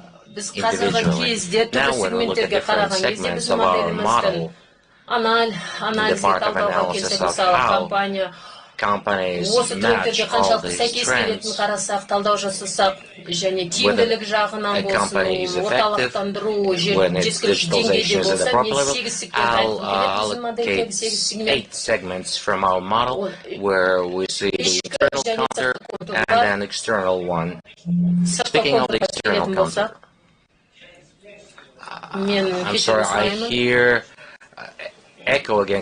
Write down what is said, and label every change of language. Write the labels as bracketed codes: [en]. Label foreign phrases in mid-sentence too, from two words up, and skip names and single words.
[kk] Біз қазіргі кезде түрлі сегменттерге қараған кезде біз моделіміздің анализге талдауға келсек, мысалы, компания осы трендтерге қаншалықты сәйкес келетінін қарасақ, талдау жасасақ, және тиімділік жағынан болсын, орталықтандыру жеткілікті деңгейде болса, мен 8 [en] segments from our model where we see the internal counter and an external one. Speaking of the external counter, I'm sorry, I hear echo again.